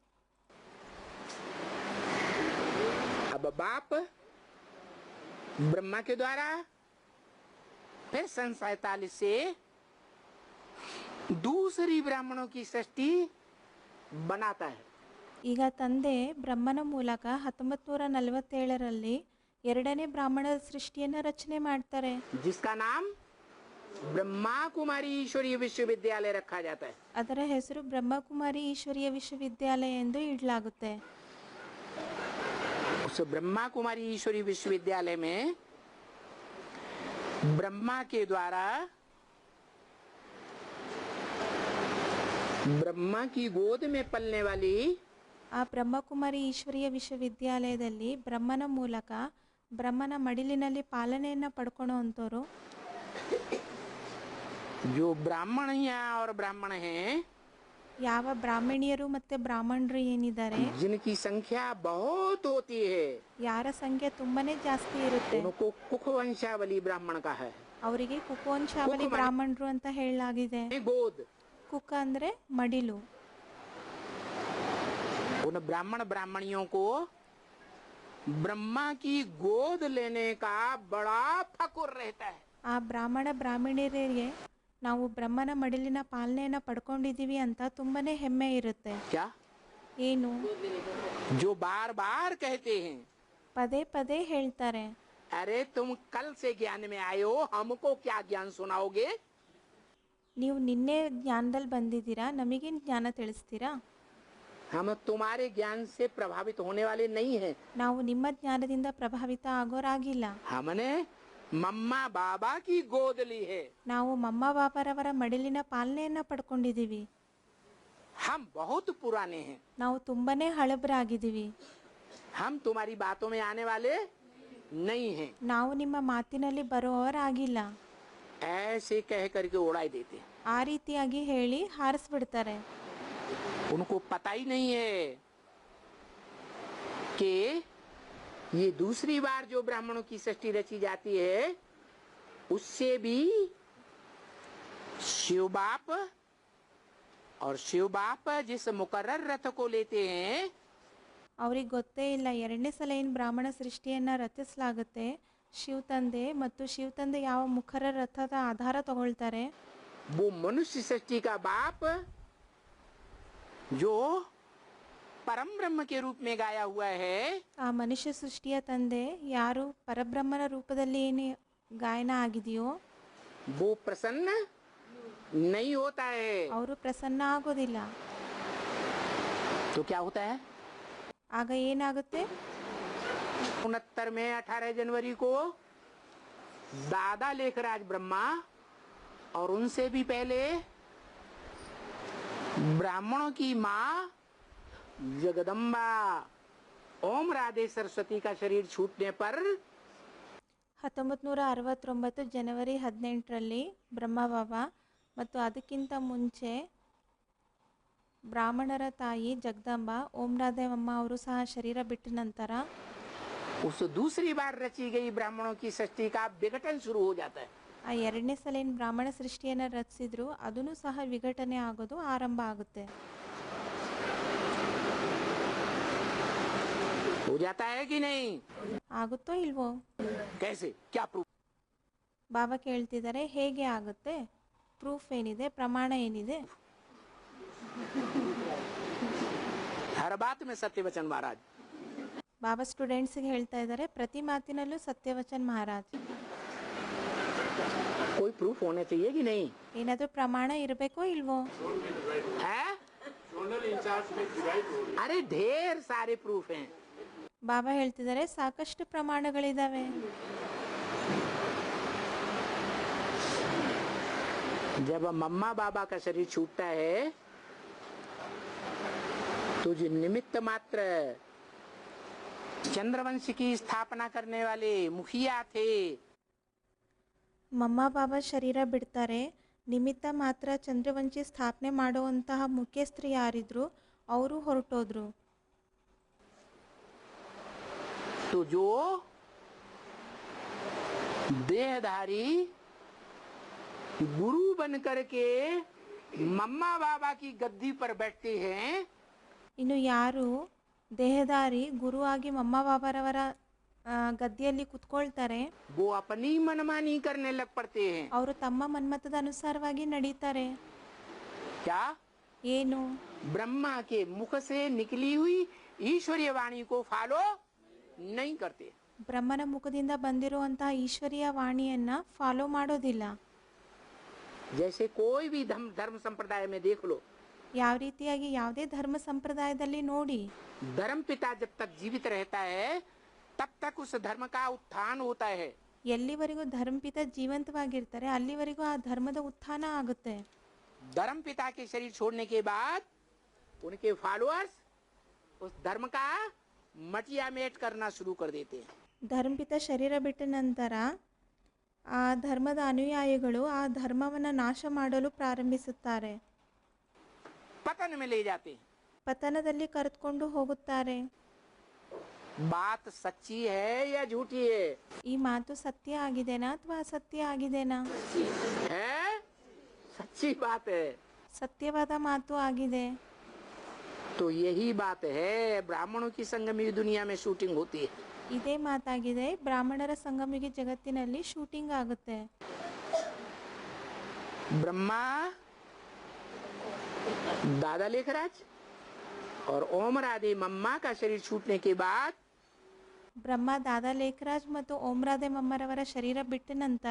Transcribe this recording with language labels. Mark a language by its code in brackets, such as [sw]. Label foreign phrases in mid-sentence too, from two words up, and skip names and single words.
[hi] अब बाप ब्रह्मा के द्वारा फिर सन 47 से दूसरी ब्राह्मणों की सृष्टि बनाता है. [kn] ಈಗ ತಂದೆ ಬ್ರಹ್ಮನ ಮೂಲಕ 1947ರಲ್ಲಿ ಎರಡನೇ ಬ್ರಾಹ್ಮಣರ ಸೃಷ್ಟಿಯನ್ನು ರಚನೆ ಮಾಡ್ತಾರೆ. [hi] जिसका नाम ब्रह्मा कुमारी ईश्वरीय विश्वविद्यालय रखा जाता है. [kn] ಅದರ ಹೆಸರು ಬ್ರಹ್ಮಕುಮಾರಿ ಈಶ್ವರೀಯ ವಿಶ್ವವಿದ್ಯಾಲಯ ಎಂದು ಇಡಲಾಗುತ್ತೆ. [hi] उस ब्रह्मा कुमारी ईश्वरीय विश्वविद्यालय में ब्रह्मा के द्वारा ब्रह्मा की गोद में पलने वाली [kn] ಆ ಬ್ರಹ್ಮಕುಮಾರಿ ಈಶ್ವರೀಯ ವಿಶ್ವವಿದ್ಯಾಲಯದಲ್ಲಿ ಬ್ರಹ್ಮನ ಮೂಲಕ ಬ್ರಹ್ಮನ ಮಡಿಲಿನಲ್ಲಿ ಪಾಲನೆಯನ್ನು ಪಡ್ಕೊಳ್ಳುವಂಥವ್ರು [hi] जो ब्राह्मणियां और ब्राह्मण हैं, [kn] ಯಾವ ಬ್ರಾಹ್ಮಣಿಯರು ಮತ್ತೆ ಬ್ರಾಹ್ಮಣರು ಏನಿದ್ದಾರೆ, [hi] जिनकी संख्या बहुत होती है, [kn] ಯಾರ ಸಂಖ್ಯೆ ತುಂಬಾನೇ ಜಾಸ್ತಿ ಇರುತ್ತೆ, [hi] उनको कुख वंशावली ब्राह्मण का है. [kn] ಅವರಿಗೆ ಕುಕವಂಶಾವಳಿ ಬ್ರಾಹ್ಮಣರು ಅಂತ ಹೇಳಲಾಗಿದೆ. [hi] गोद, [kn] ಕುಕ ಅಂದ್ರೆ ಮಡಿಲು. [hi] उन ब्राह्मण ब्राह्मणियों को ब्रह्मा की गोद लेने का बड़ा फकुर रहता है. [kn] ಆ ಬ್ರಾಹ್ಮಣ ಬ್ರಾಹ್ಮಣಿಯರಿಗೆ ನಾವು ಬ್ರಹ್ಮನ ಮಡಿಲಿನ ಪಾಲನೆಯನ್ನ ಪಡ್ಕೊಂಡಿದೀವಿ ಅಂತ ತುಂಬಾನೇ ಹೆಮ್ಮೆ ಇರುತ್ತೆ. [hi] क्या [kn] ಏನು? [hi] जो बार बार कहते हैं, [kn] ಪದೇ ಪದೇ ಹೇಳ್ತಾರೆ, [hi] अरे तुम कल से ज्ञान में आए हो, हमको क्या ज्ञान सुनाओगे? [kn] ನೀವು ನಿನ್ನೆ ಜ್ಞಾನದಲ್ಲಿ ಬಂದಿದ್ದೀರಾ, ನಮಗೇನು ಜ್ಞಾನ ತಿಳಿಸ್ತೀರಾ? [hi] हम तुम्हारे ज्ञान से प्रभावित होने वाले नहीं हैं. [kn] ನಾವು ನಿಮ್ಮ ಜ್ಞಾನದಿಂದ ಪ್ರಭಾವಿತ ಆಗೋರಾಗಿಲ್ಲ. [hi] हमने मम्मा बाबा की गोद ली है। [kn] ನಾವು ಮಮ್ಮ ಬಾಬರವರ ಮಡಿಲಿನ ಪಾಲನೆಯನ್ನ ಪಡ್ಕೊಂಡಿದ್ದೀವಿ. [hi] हम बहुत पुराने हैं। [kn] ನಾವು ತುಂಬಾನೇ ಹಳಬರಾಗಿದ್ದೀವಿ. [hi] हम तुम्हारी बातों में आने वाले नहीं हैं। [kn] ನಾವು ನಿಮ್ಮ ಮಾತಿನಲ್ಲಿ ಬರುವವರಾಗಿಲ್ಲ. [hi] ऐसे कह करके उड़ा देते हैं। [kn] ಆ ರೀತಿಯಾಗಿ ಹೇಳಿ ಹಾರಿಸ್ಬಿಡ್ತಾರೆ. [hi] उनको पता ही नहीं है कि ये दूसरी बार जो ब्राह्मणों की सृष्टि रची जाती है उससे भी शिव बाप और शिव बाप जिस मुकर्रर रथ को लेते हैं [kn] ಅವ್ರಿಗೆ ಗೊತ್ತೇ ಇಲ್ಲ ಎರಡನೇ ಸಲ ಏನು ಬ್ರಾಹ್ಮಣ ಸೃಷ್ಟಿಯನ್ನ ರಚಿಸಲಾಗುತ್ತೆ, ಶಿವ ತಂದೆ ಮತ್ತು ಶಿವ ತಂದೆ ಯಾವ ಮುಖರ ರಥದ ಆಧಾರ ತಗೊಳ್ತಾರೆ, [hi] वो मनुष्य सृष्टि का बाप जो परम ब्रह्म के रूप में गाया हुआ है, [kn] ಆ ಮನುಷ್ಯ ಸೃಷ್ಟಿಯ ತಂದೆ ಯಾರು ಪರಬ್ರಹ್ಮನ ರೂಪದಲ್ಲಿ ಏನು ಗಾಯನ ಆಗಿದೆಯೋ [hi] वो प्रसन्न नहीं होता है। [kn] ಅವರು ಪ್ರಸನ್ನ ಆಗೋದಿಲ್ಲ. [hi] तो क्या होता है? [kn] ಆಗ ಏನಾಗುತ್ತೆ? [hi] 69 में 18 जनवरी को दादा लेखराज ब्रह्मा और उनसे भी पहले ब्राह्मणों की माँ जगदम्बा ओम राधे सरस्वती का शरीर छूटने पर [kn] 1969 ಜನವರಿ 18ರಲ್ಲಿ ಬ್ರಹ್ಮಬಾಬಾ ಮತ್ತು ಅದಕ್ಕಿಂತ ಮುಂಚೆ ಬ್ರಾಹ್ಮಣರ ತಾಯಿ ಜಗದಂಬಾ ಓಂ ರಾಧೇವಮ್ಮ ಅವರು ಸಹ ಶರೀರ ಬಿಟ್ಟ ನಂತರ [hi] उस दूसरी बार रची गई ब्राह्मणों की सृष्टि का विघटन शुरू हो जाता है। [kn] ಆ ಎರಡನೇ ಸಲ ಏನು ಬ್ರಾಹ್ಮಣ ಸೃಷ್ಟಿಯನ್ನು ರಚಿಸಿದ್ರು ಅದನ್ನು ಸಹ ವಿಘಟನೆ ಆಗೋದು ಆರಂಭ ಆಗುತ್ತೆ. [hi] हो जाता है कि नहीं? [kn] ಆಗುತ್ತೋ ಇಲ್ವೋ? [hi] कैसे? क्या प्रूफ? [kn] ಬಾಬಾ ಕೇಳ್ತಿದ್ದಾರೆ, ಹೇಗೆ ಆಗುತ್ತೆ? ಪ್ರೂಫ್ ಏನಿದೆ? ಪ್ರಮಾಣ ಏನಿದೆ? [hi] हर बात में सत्य वचन महाराज। [kn] ಬಾಬಾ ಸ್ಟೂಡೆಂಟ್ಸ್ಗೆ ಹೇಳ್ತಾ ಇದ್ದಾರೆ, ಪ್ರತಿ ಮಾತಿನಲ್ಲೂ [hi] सत्यवचन महाराज. कोई प्रूफ होने चाहिए कि नहीं? [kn] ಏನಾದರೂ ಪ್ರಮಾಣ ಇರಬೇಕೋ ಇಲ್ವೋ? [hi] है? अरे ढेर सारे प्रूफ हैं। [kn] ಬಾಬಾ ಹೇಳ್ತಿದ್ದಾರೆ, ಸಾಕಷ್ಟು ಪ್ರಮಾಣಗಳಿದಾವೆ. [hi] जब मम्मा बाबा का शरीर छूटता है तो जो निमित्त मात्र चंद्रवंश की स्थापना करने वाले मुखिया थे, [kn] ಮಮ್ಮ ಬಾಬಾ ಶರೀರ ಬಿಡ್ತಾರೆ. ನಿಮಿತ್ತ ಮಾತ್ರ ಚಂದ್ರವಂಶಿ ಸ್ಥಾಪನೆ ಮಾಡುವಂತಹ ಮುಖ್ಯಸ್ಥರು ಯಾರಿದ್ರು ಅವರು ಹೊರಟೋದ್ರು. [hi] तो जो देहधारी गुरु बन करके मम्मा बाबा की गद्दी पर बैठते हैं, [kn] ಇನ್ನು ಯಾರು ದೇಹದಾರಿ ಗುರುವಾಗಿ ಮಮ್ಮ ಬಾಬಾರವರ ಗದ್ದಿಯಲ್ಲಿ ಕುತ್ಕೊಳ್ತಾರೆ [hi] वो अपनी मनमानी करने लग पड़ते हैं। [kn] ಅವರು ತಮ್ಮ ಮನ್ಮತದ ಅನುಸಾರವಾಗಿ ನಡೀತಾರೆ. [hi] क्या? [kn] ಏನು? [hi] ब्रह्मा के मुख से निकली हुई ईश्वरीय वाणी को फॉलो नहीं करते। [kn] ಬ್ರಹ್ಮನ ಮುಖದಿಂದ ಬಂದಿರುವಂತಹ ಈಶ್ವರೀಯ ವಾಣಿಯನ್ನ ಫಾಲೋ ಮಾಡೋದಿಲ್ಲ. [hi] जैसे कोई भी धर्म संप्रदाय में देख लो, [kn] ಯಾವ ರೀತಿಯಾಗಿ ಯಾವುದೇ ಧರ್ಮ ಸಂಪ್ರದಾಯದಲ್ಲಿ ನೋಡಿ, [hi] धर्म पिता जब तक जीवित रहता है तब तक उस धर्म का उत्थान होता है। [kn] ಎಲ್ಲಿವರೆಗೂ ಧರ್ಮಪಿತ ಜೀವಂತವಾಗಿರ್ತಾರೆ ಅಲ್ಲಿವರೆಗೂ ಆ ಧರ್ಮದ ಉತ್ಥಾನ ಆಗುತ್ತೆ. [hi] धर्म पिता के शरीर छोड़ने के बाद उनके फॉलोअर्स उस धर्म का मटिया मेट करना शुरू कर देते हैं। [kn] ಧರ್ಮಪಿತ ಶರೀರ ಬಿಟ್ಟ ನಂತರ ಆ ಧರ್ಮದ ಅನುಯಾಯಿಗಳು ಆ ಧರ್ಮವನ್ನು ನಾಶ ಮಾಡಲು ಪ್ರಾರಂಭಿಸುತ್ತಾರೆ. [hi] पतन में ले जाते हैं। [kn] ಪತನದಲ್ಲಿ ಕರೆದುಕೊಂಡು ಹೋಗುತ್ತಾರೆ. [hi] बात सच्ची है या झूठी है? [kn] ಈ ಮಾತು ಸತ್ಯ ಆಗಿದೆನಾ ಅಥವಾ ಅಸತ್ಯ ಆಗಿದೆನಾ? [hi] है, सच्ची बात है। [kn] ಸತ್ಯವಾದ ಮಾತು ಆಗಿದೆ. [hi] तो यही बात है, ब्राह्मणों की संगमी दुनिया में शूटिंग होती है। [kn] ಇದೇ ಮಾತಾಗಿದೆ. ಬ್ರಾಹ್ಮಣರ ಸಂಗಮಿಗೆ ಜಗತ್ತಿನಲ್ಲಿ ಶೂಟಿಂಗ್ ಆಗುತ್ತೆ. [hi] ब्रह्मा दादा लेखराज और ओम राधे मम्मा का शरीर छूटने के बाद [kn] ಬ್ರಹ್ಮ ದಾದಾ ಲೇಖರಾಜ್ ಮತ್ತು ಓಮ್ರಾದೆ ಮಮ್ಮರವರ ಶರೀರ ಬಿಟ್ಟ ನಂತರ